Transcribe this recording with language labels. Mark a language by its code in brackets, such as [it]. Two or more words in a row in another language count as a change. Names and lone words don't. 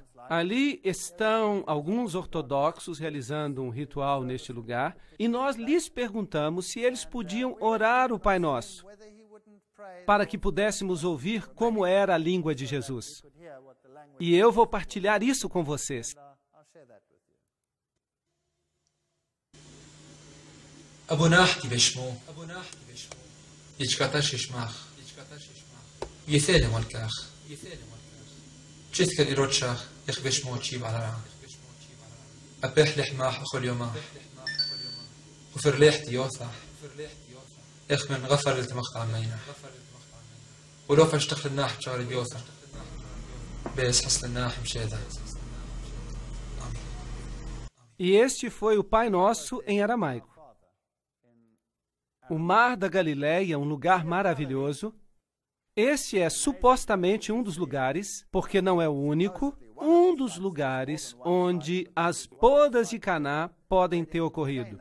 [pt] Ali estão alguns ortodoxos realizando um ritual neste lugar. E nós lhes perguntamos se eles podiam orar o Pai Nosso, para que pudéssemos ouvir como era a língua de Jesus. E eu vou partilhar isso com vocês. [arc] أبوناحتي بشمو يجكاتاش يشماخ يثالي مالكاخ جثك الإيروتشاخ يخ بشمو تشيب على رعا أبيح لحماح أخو اليوما وفرليحتي يوثح يخ من غفر التمخت عمينا ولو فاشتخل الناح شاري بيوثح بيس حصل الناح مشيدا. [pt] E este foi o Pai Nosso em aramaico. O Mar da Galileia, um lugar maravilhoso. Este é supostamente um dos lugares, porque não é o único, um dos lugares onde as bodas de Caná podem ter ocorrido.